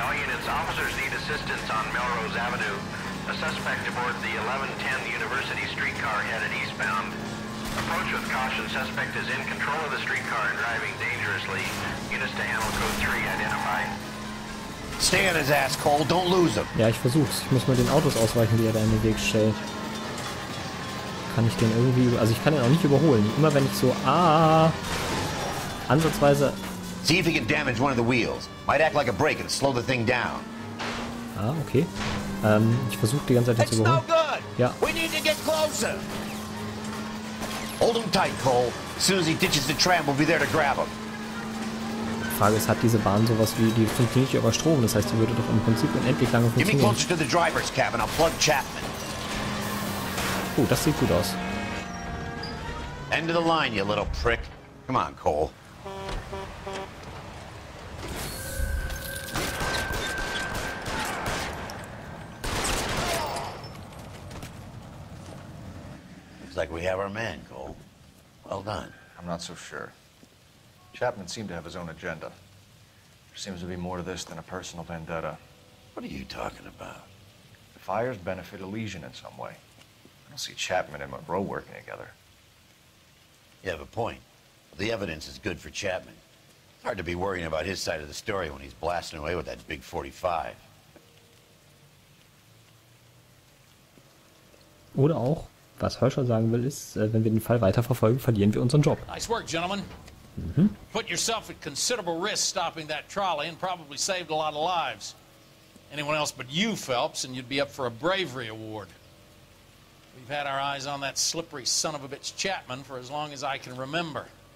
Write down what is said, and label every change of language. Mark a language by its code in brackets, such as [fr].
[en] All units, officers need assistance on Melrose Avenue. A suspect aboard the 1110 University streetcar headed eastbound. Approach with caution. Suspect is in control of the streetcar and driving dangerously. Units to handle code 3 identified. Stay on his ass, Cole. Don't lose him. [de] Ja, ich versuch's. Ich muss mal den Autos ausweichen, die er da in den Weg stellt. Kann ich den irgendwie... Also ich kann den auch nicht überholen. Immer wenn ich so... ansatzweise... [en] See if he can damage one of the wheels. Might act like a brake and slow the thing down. Okay. [de] Ich versuche die ganze Zeit den zu [en] It's no [de] überholen. [en] good. [de] Ja. [en] We need to get closer. Hold him tight, Cole. As soon as he ditches the tram, we'll be there to grab him. [de] Die Frage ist, hat diese Bahn sowas wie... Die funktioniert nicht über Strom. Das heißt, die würde doch im Prinzip unendlich lange [en] Get me [de] funktionieren. [en] closer to the driver's cabin. I'll plug Chapman. [de] Oh, das sieht gut aus. [en] End of the line, you little prick. Come on, Cole. Looks like we have our man, Cole. Well done. I'm not so sure. Chapman seemed to have his own agenda. There seems to be more to this than a personal vendetta. What are you talking about? The fires benefit Elysian in some way. I don't see Chapman and Monroe working together. You have a point. The evidence is good for Chapman. It's hard to be worrying about his side of the story when he's blasting away with that big 45. [de] Oder auch, was Herschel sagen will, ist, wenn wir den Fall weiterverfolgen, verlieren wir unseren Job. [en] Nice work, gentlemen. Put yourself at considerable risk stopping that trolley and probably saved a lot of lives. Anyone else but you, Phelps, and you'd be up for a bravery award. We've had our eyes on that slippery son of a bitch Chapman for as long as I can remember.